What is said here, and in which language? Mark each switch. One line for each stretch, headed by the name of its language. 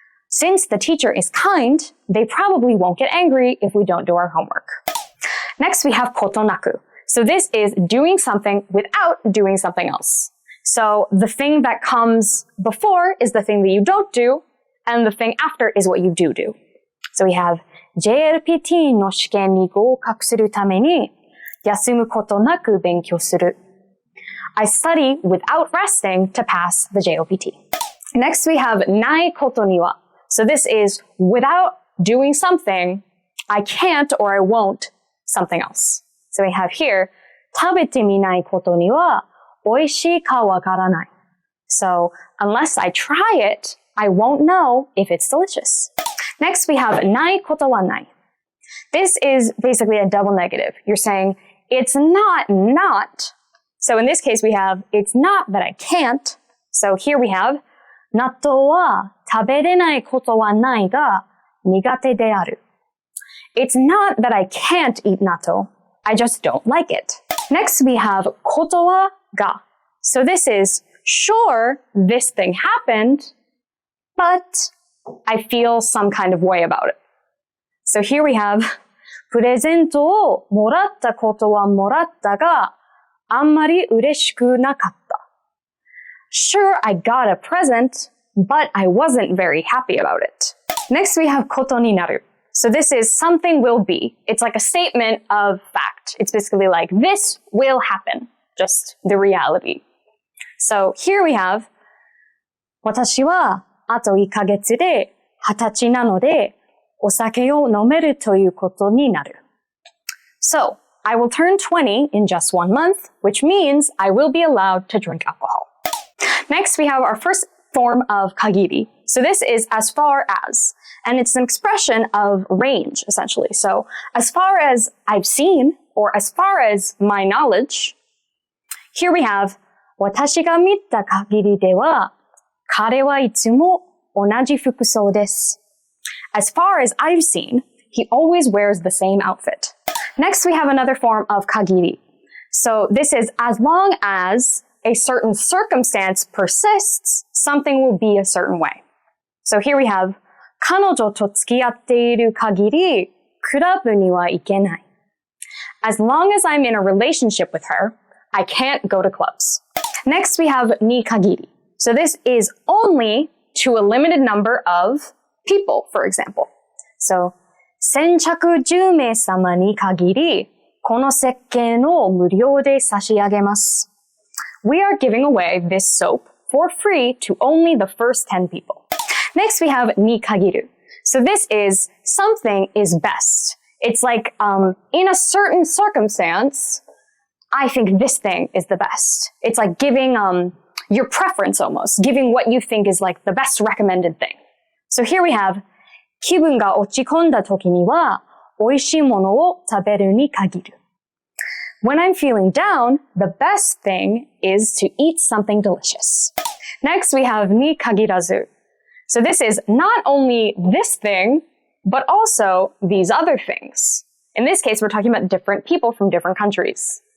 English: Since the teacher is kind, they probably won't get angry if we don't do our homework. Next, we have ことなく. So this is doing something without doing something else. So the thing that comes before is the thing that you don't do, and the thing after is what you do do. So we have
Japanese: JLPT の試験に合格するために休むことなく勉強する.
English: I study without resting to pass the JLPT. Next, we have ないことには. So this is without doing something, I can't or I won't something else. So we have here,
Japanese: 食べてみないことには美味しいかわからない.
English: So unless I try it, I won't know if it's delicious. Next, we have ないことはない. This is basically a double negative. You're saying, it's not not. So in this case, we have, it's not that I can't. So here we have,
Japanese: 納豆は食べれないことはないが苦手である.
English: It's not that I can't eat natto. I just don't like it. Next, we have ことはが. So this is, sure, this thing happened, but I feel some kind of way about it. So here we have
Japanese: プレゼントをもらったことはもらったがあんまり嬉しくなかった.
English: Sure, I got a present, but I wasn't very happy about it. Next, we have ことになる. So this is something will be. It's like a statement of fact. It's basically like, this will happen. Just the reality. So here we have,
Japanese: 私はあと1ヶ月で20歳なので、お酒を飲めるということになる.
English: So, I will turn 20 in just 1 month, which means I will be allowed to drink alcohol. Next, we have our first form of kagiri. So this is as far as, and it's an expression of range, essentially. So as far as I've seen, or as far as my knowledge, here we have,
Japanese: 私が見た限りでは、彼はいつも同じ服装です.
English: As far as I've seen, he always wears the same outfit. Next, we have another form of kagiri. So this is as long as a certain circumstance persists, something will be a certain way. So here we have,
Japanese: 彼女と付き合っている限り、クラブには行けない.
English: As long as I'm in a relationship with her, I can't go to clubs. Next, we have に限り. So this is only to a limited number of people, for example.
Japanese: So, 先着10名様に限り、この石鹸を無料で差し上げます.
English: We are giving away this soap for free to only the first 10 people. Next, we have に限る. So this is something is best. It's like, in a certain circumstance, I think this thing is the best. It's like giving, your preference almost, giving what you think is like the best recommended thing. So here we have,
Japanese: 気分が落ち込んだ時には、美味しいものを食べるに限る.
English: When I'm feeling down, the best thing is to eat something delicious. Next, we have に限らず. So this is not only this thing, but also these other things. In this case, we're talking about different people from different countries.